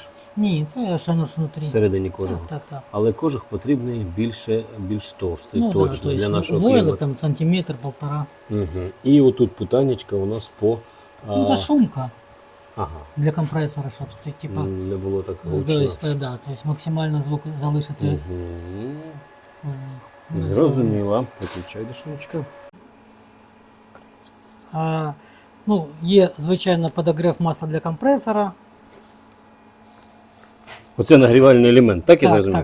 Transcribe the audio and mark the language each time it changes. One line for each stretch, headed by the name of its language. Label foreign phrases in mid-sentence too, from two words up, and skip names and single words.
Ukrainian: Ні, це ще наш внутрі. Всередині кожуха. Так. Але кожух потрібний більш товстий, Ну, точно,
Russian: да, то
Ukrainian: для
Russian: есть
Ukrainian: нашого
Russian: войли
Ukrainian: клімату.
Russian: там сантиметр-полтора.
Ukrainian: Угу. І отут питаннячка у нас по... Ну, це шумка Ага, для компресора, щоб ти, типа, не було так
Russian: то
Ukrainian: гучно.
Russian: есть, да, то есть максимально звук залишити.
Ukrainian: Угу. Зрозуміло. Виключай, Дашунечка. Ну, є, звичайно,
Russian: подогрев масла
Ukrainian: для компресора. Оце нагрівальний елемент, так я зрозумів?